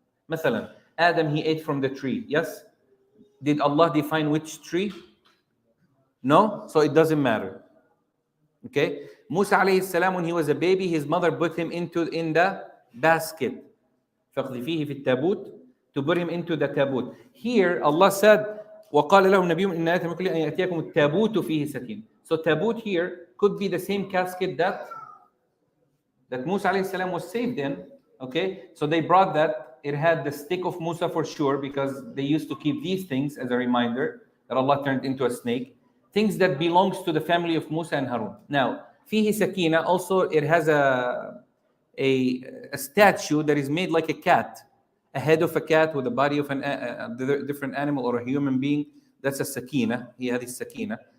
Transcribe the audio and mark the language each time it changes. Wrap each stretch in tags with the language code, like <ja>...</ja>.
<ar>مثلا,</ar> <en>Adam, he ate from the tree. Yes? Did Allah define which tree? No? So it doesn't matter. Okay? Musa alayhi salam, when he was a baby, his mother put him in the basket.</en> <ar>فَقْذِفِيهِ فِي التَّابُوتِ,</ar> <en>to put him into the tabut. Here, Allah said,</en> <ar>وَقَالَ لَهُمْ نَبِيٌّ إِنَّ آيَةَ مُلْكِهِ أَنْ يَأْتِيَكُمُ التَّابُوتُ فِيهِ سَكِينَةٌ.</ar> <en>So tabut here could be the same casket that Musa alayhi salam was saved in. Okay? So they brought that. It had the stick of Musa for sure, because they used to keep these things as a reminder that Allah turned into a snake. Things that belongs to the family of Musa and Harun. Now, fihi sakina, also it has a statue that is made like a cat, a head of a cat with the body of a different animal or a human being. That's a sakina. He had his sakina.</en>